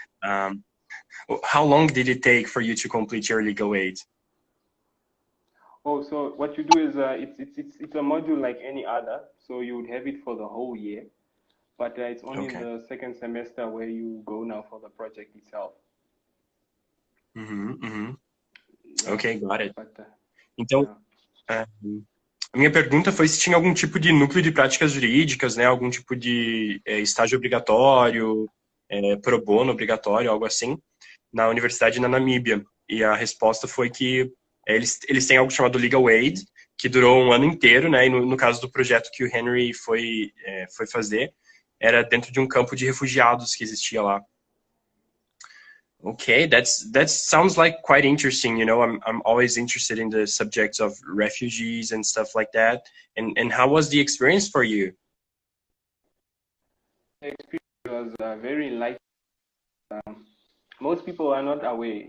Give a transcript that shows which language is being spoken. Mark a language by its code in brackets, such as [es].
[en] How long did it take for you to complete your legal aid? Oh, so what you do is it's a module like any other. So you would have it for the whole year, but it's only in the second semester where you go now for the project itself. Ok, got it. [pt] Então, a minha pergunta foi se tinha algum tipo de núcleo de práticas jurídicas, né? Algum tipo de estágio obrigatório, pro bono obrigatório, algo assim, na Universidade da Namíbia. E a resposta foi que eles têm algo chamado Legal Aid, que durou um ano inteiro, né? E no caso do projeto que o Henry foi fazer, era dentro de um campo de refugiados que existia lá. [en] Okay, that sounds like quite interesting. You know, I'm always interested in the subjects of refugees and stuff like that. And how was the experience for you? The experience was very enlightening. Most people are not aware.